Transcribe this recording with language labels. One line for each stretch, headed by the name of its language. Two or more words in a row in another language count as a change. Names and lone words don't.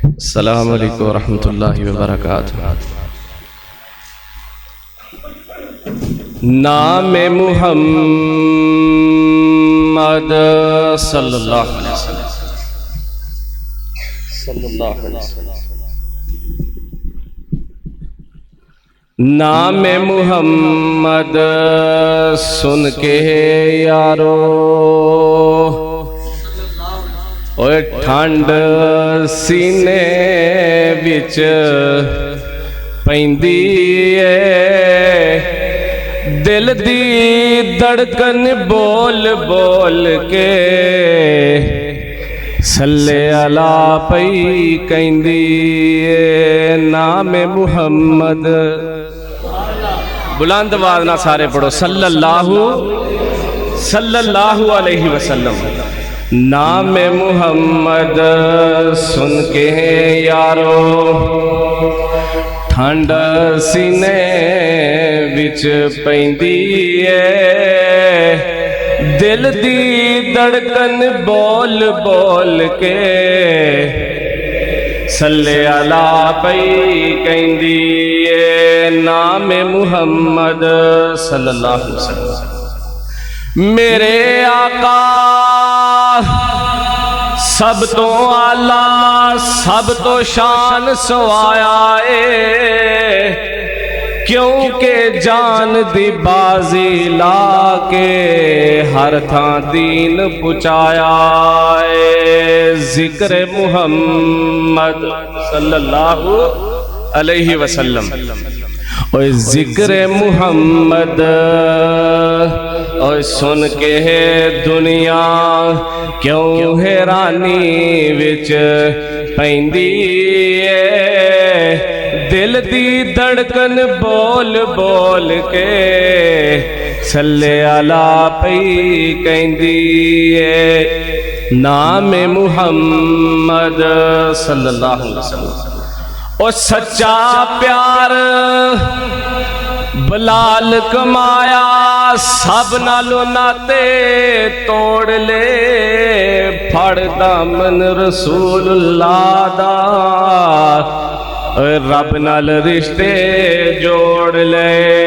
Arabic: السلام عليكم ورحمة الله وبركاته۔ نام محمد صلى الله عليه وسلم.
Punjabi: نام محمد سن کے یارو اوئے ٹھنڈ سینے وچ پیندی ہے، دل دی دھڑکن بول بول کے
Arabic: صلِّ على
Punjabi: پئی کہندی ہے. نام محمد بلند آواز نا سارے پڑھو
Arabic: صلى الله عليه وسلم.
Punjabi: نام محمد سن کے یارو ٹھنڈ سینے وچ پیندی ہے، دل دی دھڑکن بول بول کے
Arabic: صلِّ على
Punjabi: پئی کہندی ہے.
Arabic: نام محمد صلى الله عليه وسلم.
Punjabi: میرے آقا سب تو اعلیٰ سب تو شان سوایا ہے، کیونکہ جان دی بازی لا کے ہر تھاں دین پچایا ہے.
Arabic: ذکر محمد صلى الله عليه وسلم.
Punjabi: اوئے ذکر محمد اور سن کے ہے دنیا کیوں حیرانی وچ پیندی ہے، دل دی دھڑکن بول بول کے
Arabic: صلِّ على
Punjabi: پئی کہندی ہے.
Arabic: نام محمد صلى الله عليه وسلم.
Punjabi: او سچا پیار بلال کمایا، سب نالوں ناتے توڑ لے، پھڑ دامن رسول اللہ دا رب نال رشتے جوڑ لے.